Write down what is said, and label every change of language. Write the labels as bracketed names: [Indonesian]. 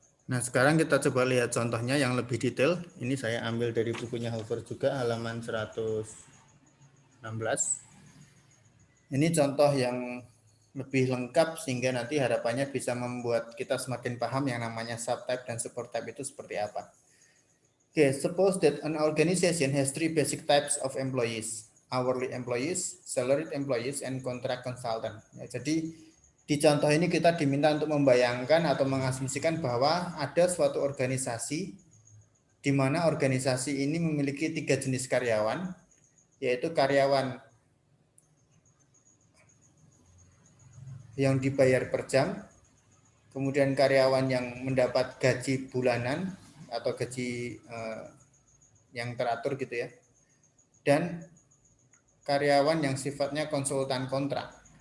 [Indonesian] Nah, sekarang kita coba lihat contohnya yang lebih detail. Ini saya ambil dari bukunya Hoover juga, halaman 116. Ini contoh yang lebih lengkap sehingga nanti harapannya bisa membuat kita semakin paham yang namanya subtype dan supertype itu seperti apa. [English] Okay, suppose that an organization has three basic types of employees: hourly employees, salaried employees, and contract consultant. [Indonesian] Ya, jadi di contoh ini kita diminta untuk membayangkan atau mengasumsikan bahwa ada suatu organisasi di mana organisasi ini memiliki tiga jenis karyawan, yaitu karyawan yang dibayar per jam, kemudian karyawan yang mendapat gaji bulanan atau gaji yang teratur gitu ya, dan karyawan yang sifatnya konsultan kontrak.